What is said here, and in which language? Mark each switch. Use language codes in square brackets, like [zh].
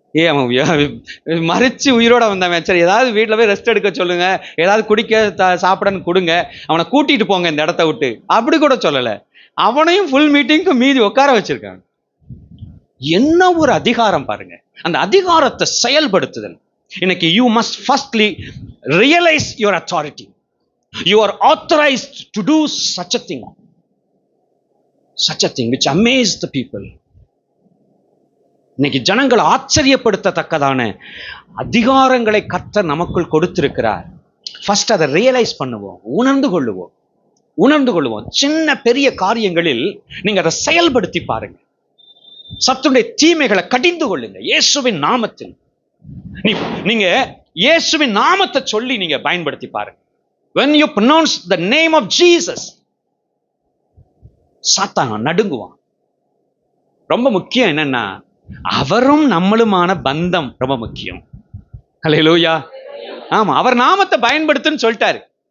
[ta] அவன் மறிச்சு உயிரோட வந்தவன், சரி ஏதாவது வீட்டுல போய் ரெஸ்ட் எடுக்க சொல்லுங்க, ஏதாவது குடிக்க சாப்பிடன்னு கொடுங்க, அவனை கூட்டிட்டு போங்க இந்த இடத்த விட்டு, அப்படி கூட சொல்லல. அவனையும் ஃபுல் மீட்டிங்க்கு மீதி உட்கார வச்சிருக்காங்க. என்ன ஒரு அதிகாரம் பாருங்க. அந்த அதிகாரத்தை செயல்படுத்துதல். இன்னைக்கு [en] you must firstly realize your authority. You are authorized to do such a thing which amazed the people. [ta] இன்னைக்கு ஜனங்கள் ஆச்சரியப்படுத்தத்தக்கதான அதிகாரங்களை கர்த்தர் நமக்குள் கொடுத்திருக்கிறார். ஃபர்ஸ்ட் அதை ரியலைஸ் பண்ணுவோம், உணர்ந்து கொள்வோம். சின்ன பெரிய காரியங்களில் நீங்க அதை செயல்படுத்தி பாருங்க. சத்துடைய தீமைகளை கடிந்து கொள்ளுங்க இயேசுவின் நாமத்தில். நீங்க இயேசுவின் நாமத்தை சொல்லி நீங்க பயன்படுத்தி பாருங்க. [en] when you pronounce the name of Jesus, [ta] சாத்தான் நடுங்குவான். ரொம்ப முக்கியம் என்னன்னா, அவரும் நம்மளுமான பந்தம் ரொம்ப முக்கியம். ஹல்லேலூயா. ஆமா, அவர் நாமத்தை பயன்படுத்துன்னு சொல்லிட்டாரு.